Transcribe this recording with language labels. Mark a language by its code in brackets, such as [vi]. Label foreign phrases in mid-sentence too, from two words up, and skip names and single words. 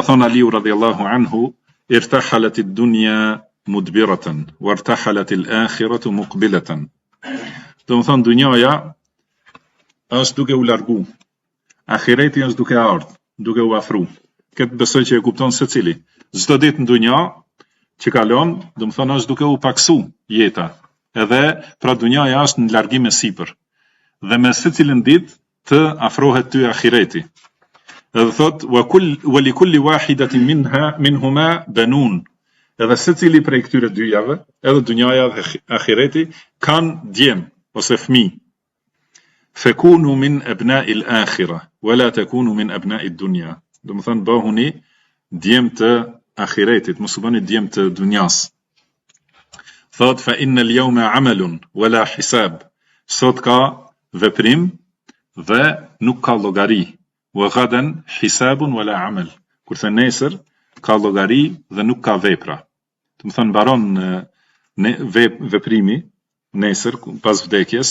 [ar] thënë Aliu رضي الله عنه ارتحلت الدنيا مدبرة وارتحلت الآخرة مقبلة. [sq] Do të thonë dunjaja është duke u largu, ahireti është duke ardhur, duke u afru. Këtë besoj që e kupton secili. Çdo ditë në dunja që kalon, do të thonë është duke u paksu jeta. Edhe pra dunjaja është në largim e sipër. Dhe me secilën ditë të afrohet ty ahireti. Edhe thot [ar] ولكل واحدة منهما بنون. [sq] Edhe secili prej këtyre dyjave, edhe dunjaja dhe ahireti, kanë djem ose fëmijë. [ar] فكونوا من أبناء الآخرة ولا تكونوا من أبناء الدنيا. [sq] Do të thonë bëhuni djem të ahiretit, mos u bëni djem të dunjas. [ar] Thot فإن اليوم عمل ولا حساب. [sq] Sot ka veprim dhe nuk ka llogari. [ar] وغدا حساب ولا عمل. [sq] Kurse nesër ka llogari dhe nuk ka vepra. Do të thonë mbaron veprimi nesër pas vdekjes.